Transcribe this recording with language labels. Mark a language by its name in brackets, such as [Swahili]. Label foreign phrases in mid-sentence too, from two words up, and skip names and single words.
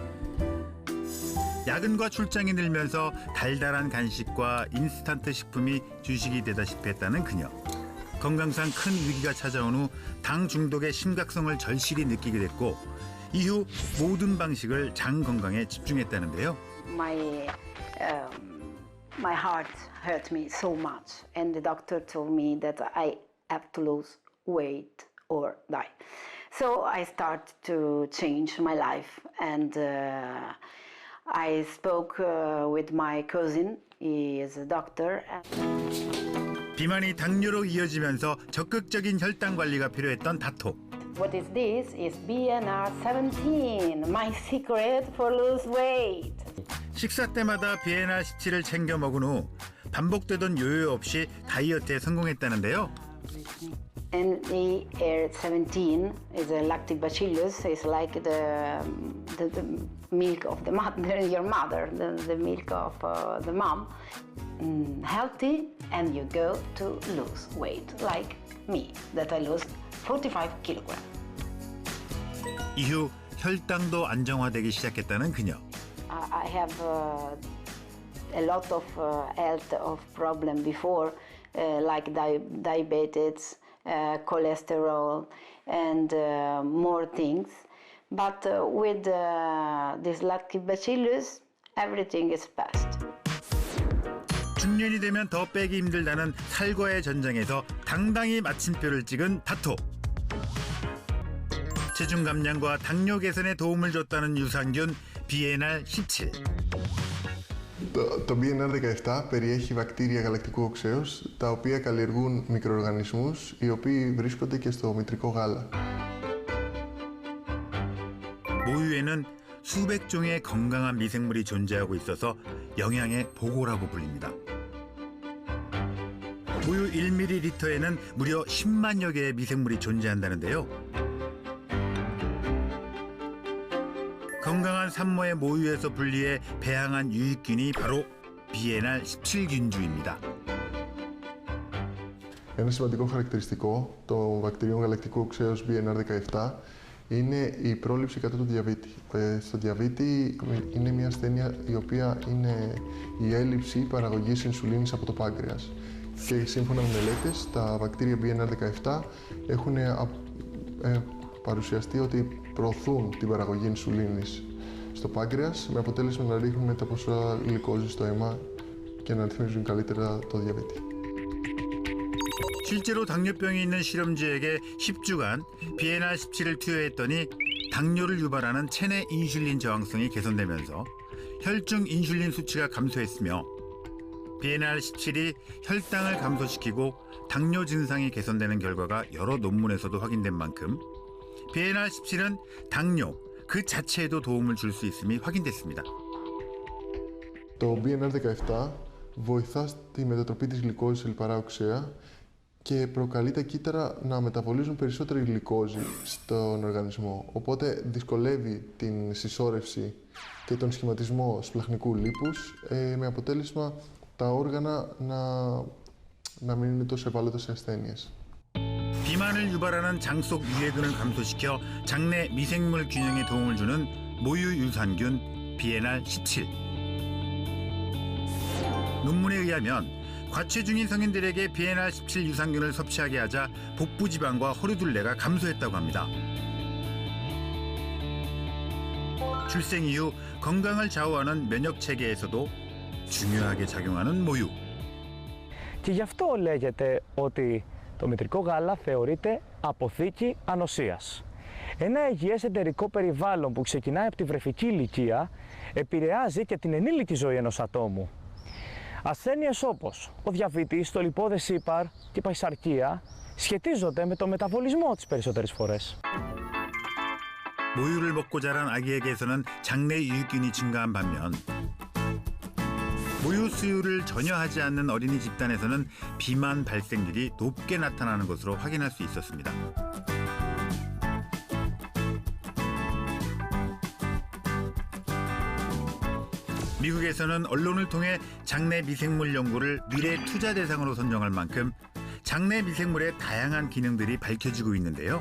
[Korean] 야근과 출장이 늘면서 달달한 간식과 인스턴트 식품이 주식이 되다시피 했다는 그녀. 건강상 큰 위기가 찾아온 후 당 중독의 심각성을 절실히 느끼게 됐고 이후 모든 방식을 장 건강에 집중했다는데요. [English] My heart hurt me so much, and the doctor told me that I have to lose weight or die. So I started to change my life, and I spoke with my cousin. He is a doctor. [Korean] 비만이 당뇨로 이어지면서 적극적인 혈당 관리가 필요했던 다토. [English] What is this? Is BNR 17, my secret for lose weight. [Korean] 식사 때마다 비엔나 17을 챙겨 먹은 후 반복되던 요요 없이 다이어트에 성공했다는데요. [English] And the AR17 is a lactobacillus. It's like the milk of the mother, your mother, the milk of the mom. Healthy, and you go to lose weight, like me, that I lost 45 kilograms. [Korean] 이후 혈당도 안정화되기 시작했다는 그녀. [English] I have a lot of health of problem before, like diabetes, cholesterol, and more things. But with this lactobacillus, everything is passed. [Korean] 중년이 되면 더 빼기 힘들다는 살과의 전쟁에서 당당히 마침표를 찍은 다토. 체중 감량과 당뇨 개선에 도움을 줬다는 유산균 BNR 17. [Greek] Το BNR17 περιέχει βακτήρια γαλακτικού οξέως, τα οποία καλλιεργούν μικροοργανισμούς, οι οποίοι βρίσκονται και στο μητρικό γάλα. [Korean] 모유에는 수백 종의 건강한 미생물이 존재하고 있어서 영양의 보고라고 불립니다. 모유 1ml에는 무려 10만여 개의 미생물이 존재한다는데요. 건강한 산모의 모유에서 분리해 배양한 유익균이 바로 BNR 17균주입니다. [Greek] Ένα σημαντικό χαρακτηριστικό των βακτηρίων γαλακτικού οξέως BNR17 είναι η πρόληψη κατά του διαβήτη. Στο διαβήτη είναι μια ασθένεια η οποία είναι η έλλειψη παραγωγής ινσουλίνης από το πάγκρεας. Και σύμφωνα με μελέτες, τα βακτήρια BNR17 έχουν παρουσιαστεί ότι προωθούν την παραγωγή ινσουλίνης στο πάγκρεας με αποτέλεσμα να ρίχνουν τα ποσοστά γλυκόζης στο αίμα και να ρυθμίζουν καλύτερα το διαβήτη. [Korean] 실제로 당뇨병이 있는 실험주에게 10주간 BNR 17을 투여했더니 당뇨를 유발하는 체내 인슐린 저항성이 개선되면서 혈중 인슐린 수치가 감소했으며 BNR17이 혈당을 감소시키고 당뇨 증상이 개선되는 결과가 여러 논문에서도 확인된 만큼 BNR17은 당뇨 그 자체에도 도움을 줄 수 있음이 확인됐습니다. [Greek] Το BNR17 βοηθά στη μετατροπή της γλυκόζης σε λιπαρά οξέα και προκαλεί τα κύτταρα να μεταβολίζουν περισσότερη γλυκόζη στον οργανισμό. Οπότε δυσκολεύει την συσσόρευση και τον σχηματισμό σπλαχνικού λίπους με αποτέλεσμα τα όργανα να μην είναι τόσο ευάλωτα σε ασθένειες. [Korean] 비만을 유발하는 장 속 유해균을 감소시켜 장내 미생물 균형에 도움을 주는 모유 유산균 BNR17. 논문에 의하면 과체중인 성인들에게 BNR17 유산균을 섭취하게 하자 복부 지방과 허리둘레가 감소했다고 합니다. 출생 이후 건강을 좌우하는 면역 체계에서도 중요하게 작용하는 모유. [Greek] Και γι' αυτό λέγεται ότι το μητρικό γάλα θεωρείται αποθήκη ανοσίας. Ένα υγιές εντερικό περιβάλλον που ξεκινάει από τη βρεφική ηλικία επηρεάζει και την ενήλικη ζωή ενός ατόμου. Ασθένειες όπως ο διαβήτης, το λιπώδες ύπαρ και η παχυσαρκία σχετίζονται με το μεταβολισμό τις περισσότερες φορές. [Korean] 모유를 먹고 자란 아기에게서는 장내 유익균이 증가한 반면 모유 수유를 전혀 하지 않는 어린이 집단에서는 비만 발생률이 높게 나타나는 것으로 확인할 수 있었습니다. 미국에서는 언론을 통해 장내 미생물 연구를 미래 투자 대상으로 선정할 만큼 장내 미생물의 다양한 기능들이 밝혀지고 있는데요.